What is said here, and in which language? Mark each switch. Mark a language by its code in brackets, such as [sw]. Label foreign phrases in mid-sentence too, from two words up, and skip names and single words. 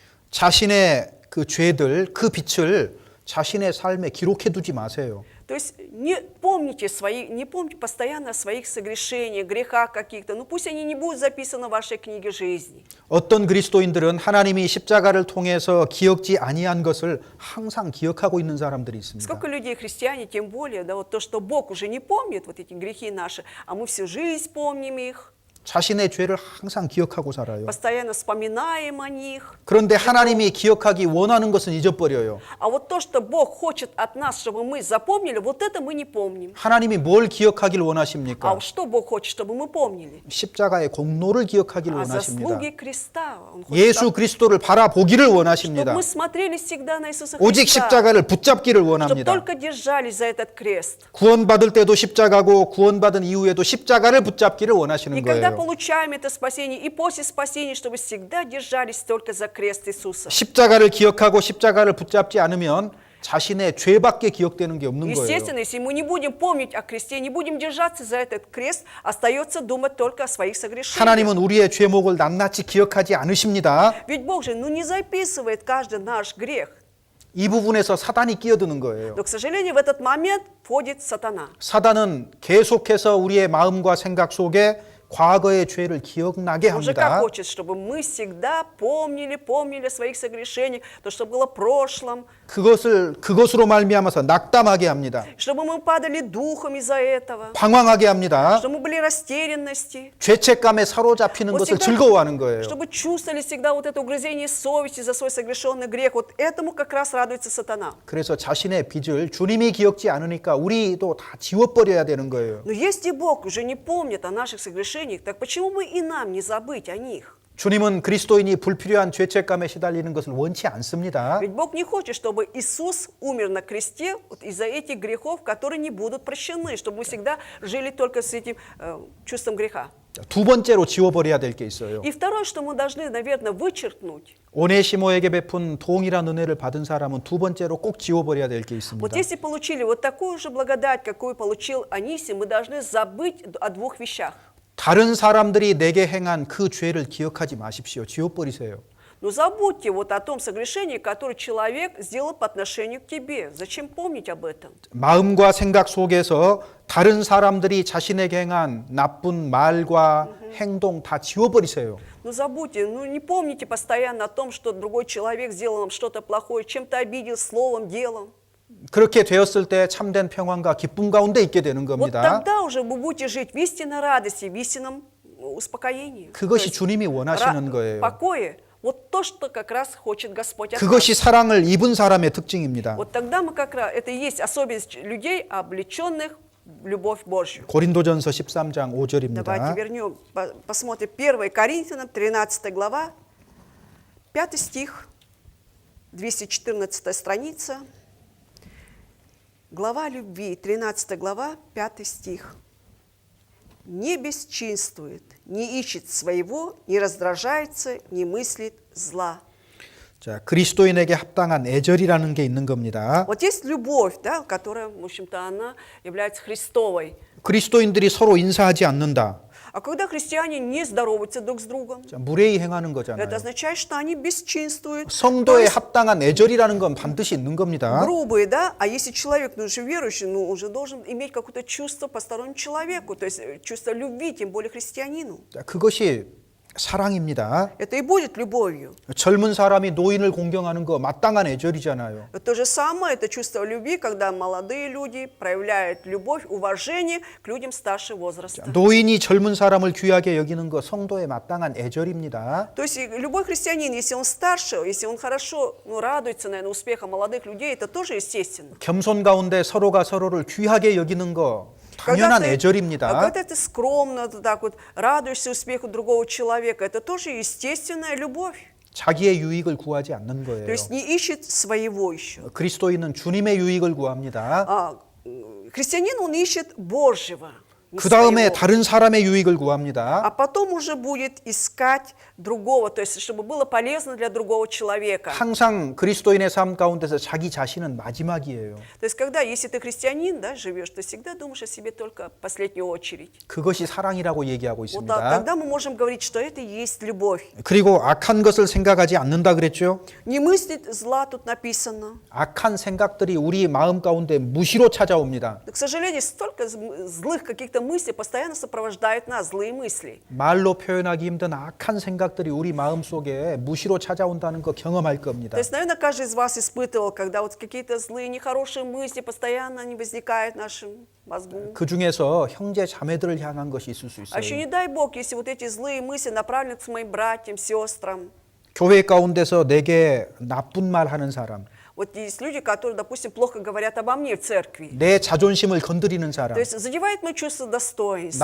[ko] 자신의 그 죄들, 그 빛을 자신의 삶에 기록해 두지 마세요. [ru] То есть не помните постоянно о своих согрешениях, грехах каких-то. Ну пусть они не будут записаны в вашей книге жизни. [ko] 어떤 그리스도인들은 하나님이 십자가를 통해서 기억지 아니한 것을 항상 기억하고 있는 사람들이 있습니다. [ru] Сколько людей, христиане, тем более, да, вот то, что Бог уже не помнит, вот эти грехи наши, а мы всю жизнь помним их. [ko] 자신의 죄를 항상 기억하고 살아요. [ru] Постоянно вспоминаем о них. [ko] 그런데 하나님이 기억하기 원하는 것은 잊어버려요. [ru] А вот то, что Бог хочет от нас, чтобы мы запомнили, вот это мы не помним. [ko] 하나님이 뭘 기억하길 [ru] А [ko] 원하십니까? [ru] вот что Бог хочет, чтобы мы помнили? [ko] 십자가의 공로를 기억하길 [ru] А [ko] 원하십니다. [ru] заслуги креста. Он хочет, [ko] 예수 그리스도를 바라보기를 [ru] чтобы [ko] 원하십니다. [ru] мы смотрели всегда на Иисуса [ko] 오직 [ru] Христа. [ko] 십자가를 붙잡기를 [ru] Чтобы [ko] 원합니다. [ru] только держались за этот крест. [ko] 구원받을 때도 십자가고 구원받은 이후에도 십자가를 붙잡기를 원하시는 [ru] И когда [ko] 거예요. [ru] получаем это спасение, и после спасения, чтобы всегда держались только за крест Иисуса. [ko] 십자가를 기억하고 십자가를 붙잡지 않으면 자신의 죄밖에 기억되는 게 없는 거예요. [ru] Естественно, если мы не будем помнить о кресте, не будем держаться за этот крест, остается думать только о своих согрешениях. [ko] 하나님은 우리의 죄목을 낱낱이 기억하지 않으십니다. [ru] Ведь Бог же не записывает каждый наш грех. [ko] 이 부분에서 사단이 끼어드는 거예요. [ru] Но, к сожалению, в этот момент входит сатана. [ko] 사단은 계속해서 우리의 마음과 생각 속에 과거의 죄를 기억나게 [ru] Он же как [ko] 합니다. [ru] хочет, чтобы мы всегда помнили о своих согрешениях, то, что было в прошлом, [ko] 그것으로 말미암아서 낙담하게 합니다. [ru] чтобы мы падали духом из-за этого, [ko] 방황하게 합니다. [ru] чтобы мы были растерянности, [ko] 죄책감에 사로잡히는 [ru] Вот [ko] 것을 [ru] всегда, [ko] 즐거워하는 거예요. [ru] чтобы чувствовали всегда вот это угрызение совести за свой согрешенный грех. Вот этому как раз радуется сатана. [ko] 그래서 자신의 빚을 주님이 기억지 않으니까 우리도 다 지워버려야 되는 거예요. [ru] Но если Бог уже не помнит о наших согрешениях, так почему бы и нам не забыть о них? [ko] 주님은 그리스도인이 불필요한 죄책감에 시달리는 것을 원치 않습니다. [ru] Ведь Бог не хочет, чтобы Иисус умер на кресте вот из-за этих грехов, которые не будут прощены, чтобы мы всегда жили только с этим чувством греха. [ko] 두 번째로 지워버려야 될 게 있어요. [ru] И второе, что мы должны, наверное, вычеркнуть. [ko] 오네시모에게 베푼 동일한 은혜를 받은 사람은 두 번째로 꼭 지워버려야 될 게 있습니다. [ru] Вот если получили вот такую же благодать, какую получил Анисим, мы должны забыть о двух вещах. [ko] 다른 사람들이 내게 행한 그 죄를 기억하지 마십시오. 지워버리세요. [ru] Но забудьте вот о том согрешении, которое человек сделал по отношению к тебе. Зачем помнить об этом? [ko] 마음과 생각 속에서 다른 사람들이 자신에게 행한 나쁜 말과 행동 다 지워버리세요. [ru] Ну забудьте, не помните постоянно о том, что другой человек сделал вам что-то плохое, чем-то обидел словом, делом. [ko] 그렇게 되었을 때 참된 평안과 기쁨 가운데 있게 되는 [ru] Вот [ko] 겁니다. [ru] тогда уже вы будете жить в истинной радости, в истинном успокоении. [ko] 그것이 [ru] То есть [ko] 주님이 원하시는 거예요. [ru] покое. Вот то, что как раз хочет Господь от нас. [ko] 그것이 사랑을 입은 사람의 특징입니다. [ru] Вот тогда мы как раз, это и есть особенность людей, облеченных в любовь Божью. [ko] 고린도전서 13장 5절입니다. [ru] Давайте вернем, посмотрим 1 Коринфянам, 13 глава, 5 стих, 214 страница. Глава любви, 13 глава, 5 стих. не бесчинствует, не ищет своего, не раздражается, не мыслит зла. [ko] 자, 그리스도인에게 합당한 애절이라는 게 있는 겁니다. [ru] Вот есть любовь, да, которая, в общем-то, она является Христовой. [ko] 그리스도인들이 서로 인사하지 않는다. [ru] А когда христиане не здороваются друг с другом, [ko] 자, 무례히 행하는 [ru] это [ko] 거잖아요. [ru] означает, что они бесчинствуют. То [ko] 성도에 [ru] есть [ko] 합당한 애절이라는 건 반드시 있는 겁니다. [ru] грубые, да? А если человек, ну, уже верующий, ну, уже должен иметь какое-то чувство постороннему человеку, то есть чувство любви, тем более христианину. [ko] 자, 그것이 사랑입니다. [ru] Это и будет любовью. [ko] 젊은 사람이 노인을 공경하는 거 마땅한 애절이잖아요. [ru] То же самое, это чувство любви, когда молодые люди проявляют любовь, уважение к людям старшего возраста. [ko] 노인이 젊은 사람을 귀하게 여기는 거 성도의 마땅한 애절입니다. [ru] То есть любой христианин, если он старше, если он хорошо, ну, радуется, наверное, успехам молодых людей, это тоже естественно. [ko] 겸손 가운데 서로가 서로를 귀하게 여기는 거 당연한 애절입니다. [ru] Когда ты скромно, ты так вот радуешься успеху другого человека, это тоже естественная любовь. [ko] 자기의 유익을 구하지 않는 거예요. [ru] То есть не ищет своего еще. [ko] 그리스도인은 주님의 유익을 구합니다. [ru] Христианин, он ищет Божьего. не [ko] 그 다음에 [ru] своего. [ko] 다른 사람의 유익을 구합니다. [ru] А потом уже будет искать другого, то есть чтобы было полезно для другого человека. [ko] 항상 그리스도인의 삶 가운데서 자기 자신은 마지막이에요. [ru] То есть когда, если ты христианин, да, живешь, ты всегда думаешь о себе только в последнюю очередь. [ko] 그것이 사랑이라고 얘기하고 [ru] Вот [ko] 있습니다. [ru] тогда мы можем говорить, что это и есть любовь. [ko] 그리고 악한 것을 생각하지 않는다 그랬죠? [ru] Не мыслить зла тут написано. [ko] 악한 생각들이 우리 마음 가운데 무시로 찾아옵니다. [ru] Но, к сожалению, столько злых каких-то мыслей постоянно сопровождают нас, злые мысли. [ko] 말로 표현하기 힘든 악한 생각들이 우리 마음 속에 무시로 찾아온다는 거 경험할 겁니다. [ru] То есть, наверное, каждый из вас испытывал, когда вот какие-то злые, нехорошие мысли постоянно они возникают в нашем мозгу. [ko] 그 중에서 형제 자매들을 향한 것이 있을 수 [ru] А еще [ko] 있어요. [ru] не дай Бог, если вот эти злые мысли направлены к моим братьям, сестрам. [ko] 교회 가운데서 내게 나쁜 말 하는 사람, [ru] Вот есть люди, которые, допустим, плохо говорят обо мне в церкви. [ko] 내 за존심을 건드리는 사람, [ru] То есть задевает мое чувство достоинства.